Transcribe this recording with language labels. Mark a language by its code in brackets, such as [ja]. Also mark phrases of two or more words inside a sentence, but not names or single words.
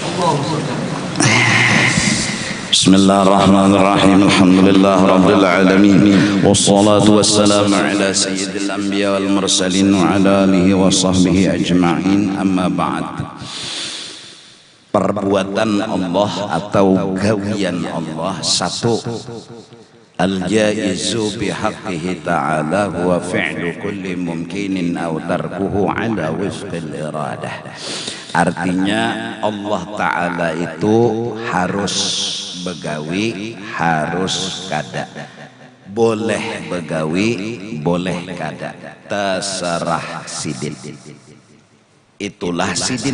[ar] بسم الله الرحمن الرحيم. الحمد لله رب العالمين. والصلاة والسلام على سيد الأنبياء والمرسلين وعلى آله وصحبه أجمعين. أما بعد. [bjn] Perbuatan Allah atau gawian Allah satu, [ar] الجائز بحقه تعالى هو فعل كل ممكن أو تركه على وفق الإرادة. [bjn] Artinya Allah Ta'ala itu harus begawi, harus kada, boleh begawi, boleh kada, terserah sidin. Itulah sidin.